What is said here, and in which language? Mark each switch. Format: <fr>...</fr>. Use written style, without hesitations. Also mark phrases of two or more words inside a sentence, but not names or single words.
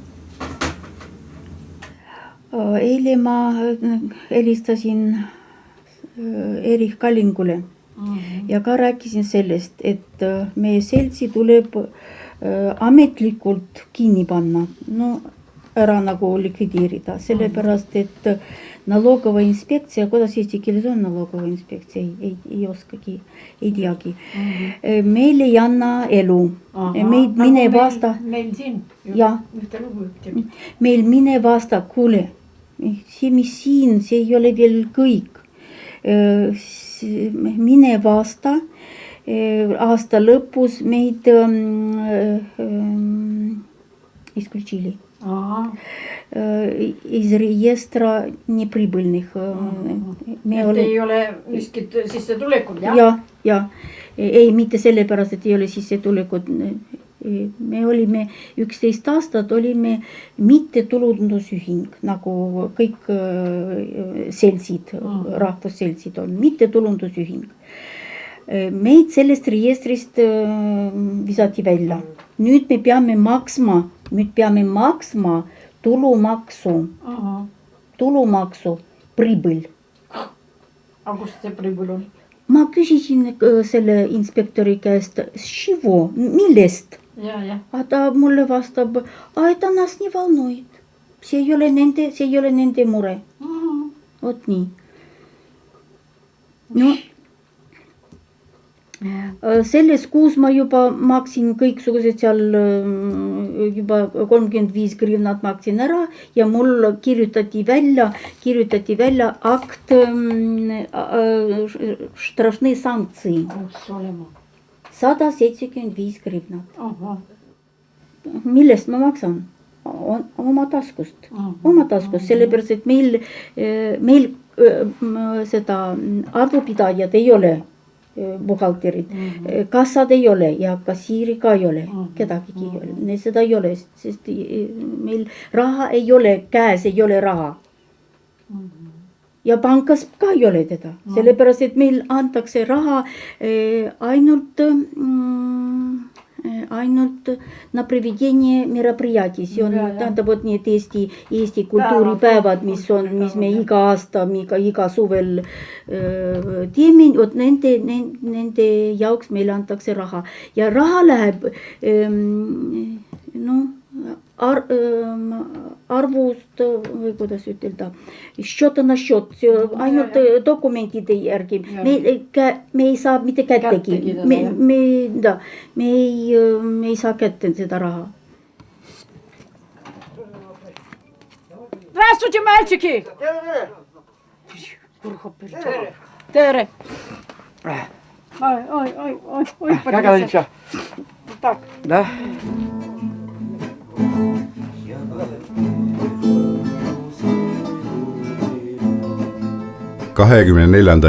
<et>Eile ma helistasin Erich Kallingule ja ka rääkisin sellest, et meie seltsi tuleb ametlikult kinni panna, ära nagu likvideerida, sellepärast, et</et> <ru>налоговая инспекция,</ru> <et>kuidas eesti keeles on</et> <ru>налоговая инспекция,</ru> <et>ei oskagi, ei teagi. Meil ei anna elu. Meil aasta, meil minev aasta, kuule, see mis siin, see ei ole veel kõik. Minev aasta lõpus meid исключили.</et> <ru>Из реестра неприбыльных.</ru> <et>Ei ole miskit sissetulekut, jah? Ja. Ei, mitte sellepärast, et ei ole sissetulekut. me olime 11 aastat, olime mittetulundusühing, nagu kõik seltsid, rahvusseltsid on, mittetulundusühing. Meid sellest registrist visati välja. Nüüd me peame maksma tulumaksu pribõl. Aga kust see pribõl on? Ma küsisin selle inspektori käest, millest? А ta mulle vastab,</et> <ru>это нас не волнует.</ru> <et>See ei ole nende mure. Vot nii. No, selles kuus ma juba maksin kõiksugused seal juba 35 grivnat maksin ära ja mul kirjutati välja akt</et> <ru>штрафные санкции.</ru> <et>175 grivnat. Millest ma maksan? Oma taskust, sellepärast, et meil seda arvupidajad ei ole, buhalterid, kassad ei ole ja kassiiri ka ei ole, kedagi ei ole, seda ei ole, sest meil raha ei ole, käes ei ole raha. Ja pankas ka ei ole teda, sellepärast, et meil antakse raha ainult</et> <ru>на проведение мероприятий.</ru> <et>See on, tähendab, вот need Eesti kultuuripäevad, mis me iga aasta, iga suvel teeme, vot nende jaoks meile antakse raha. Ja raha läheb arvust, või kuidas ütelda,</et> <ru>счета на счет,</ru> <et>ainult dokumentide järgi. Me ei saa mitte kättegi. Me ei saa kätte seda raha.</et> <ru>Здравствуйте, мальчики!</ru> <et>Tere!</et> <ru>Ой, Как она ничего? Так. Да? ...24.</ru>